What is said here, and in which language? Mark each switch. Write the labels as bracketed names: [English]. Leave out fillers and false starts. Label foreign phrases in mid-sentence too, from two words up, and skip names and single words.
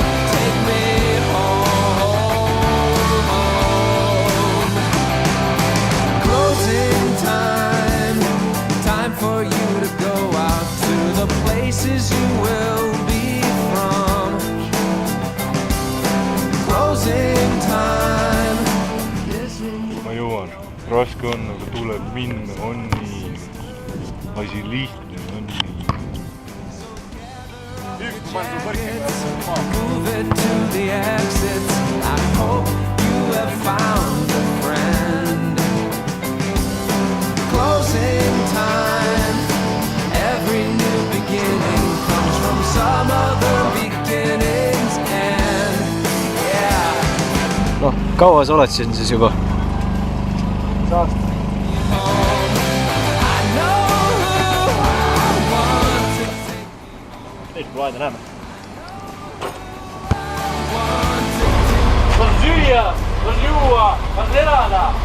[English] Take me home. Closing time. Time for you to go out to the places you will be from. Closing time. [Estonian] Ma jõuan, raske on, aga tuleb minna, on nii. Asi lihtne, on nii. [English] Move it to the exits. I hope you have found a friend. Closing time. Every new beginning comes from some other beginning's end. Yeah. No, [Estonian] kaua sa oled siin siis juba? [English] I know who I want to [Estonian] Teist kui aeda näeme. Kas süüa, kas juua, kas elada?